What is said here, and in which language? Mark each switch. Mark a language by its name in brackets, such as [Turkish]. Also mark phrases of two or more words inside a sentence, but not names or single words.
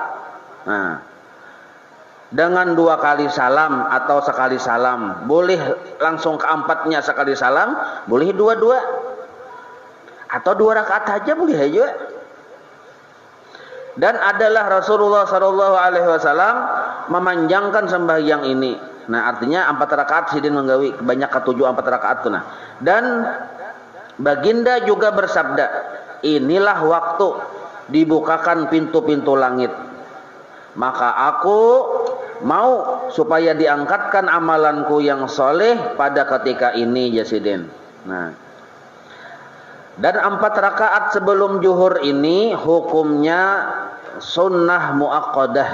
[Indonesian] Nah, dengan 2 kali salam atau sekali salam. Boleh langsung keempatnya sekali salam, boleh 2-2. Atau 2 rakaat saja boleh aja. Dan adalah Rasulullah [Arabic] sallallahu alaihi wasallam [Indonesian] memanjangkan sembahyang ini. Nah, artinya 4 rakaat sidin menggawi, banyak ke-7 4 rakaat tuh nah. Dan baginda juga bersabda, inilah waktu dibukakan pintu-pintu langit. Maka aku mau supaya diangkatkan amalanku yang soleh pada ketika ini Jasidin. Nah, dan 4 rakaat sebelum zuhur ini hukumnya sunnah muakkadah.